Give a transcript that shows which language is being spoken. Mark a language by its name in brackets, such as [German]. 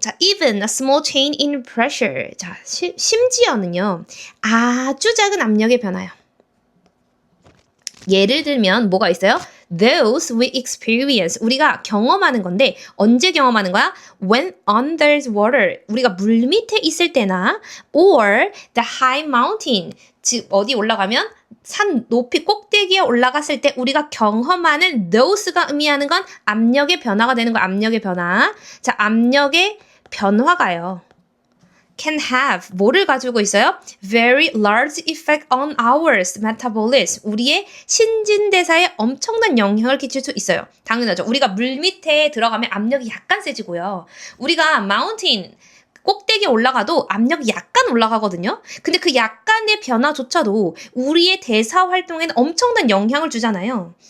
[English] 자, even a small change in pressure. [Korean] 자, 심지어는요. 아주 작은 압력의 변화요. 예를 들면 뭐가 있어요? [English] Those we experience. [Korean] 우리가 경험하는 건데 언제 경험하는 거야? [English] When under water. [Korean] 우리가 물 밑에 있을 때나 [English] or the high mountain. [Korean] 즉 어디 올라가면 산 높이 꼭대기에 올라갔을 때 우리가 경험하는 those가 의미하는 건 압력의 변화가 되는 거 압력의 변화. 자, 압력의 변화가요. [English] can have [Korean] 뭐를 가지고 있어요? [English] Very large effect on our metabolism. [Korean] 우리의 신진대사에 엄청난 영향을 끼칠 수 있어요. 당연하죠. 우리가 물 밑에 들어가면 압력이 약간 세지고요. 우리가 mountain 꼭대기에 올라가도 압력이 약간 올라가거든요. 근데 그 약간의 변화조차도 우리의 대사 활동에는 엄청난 영향을 주잖아요.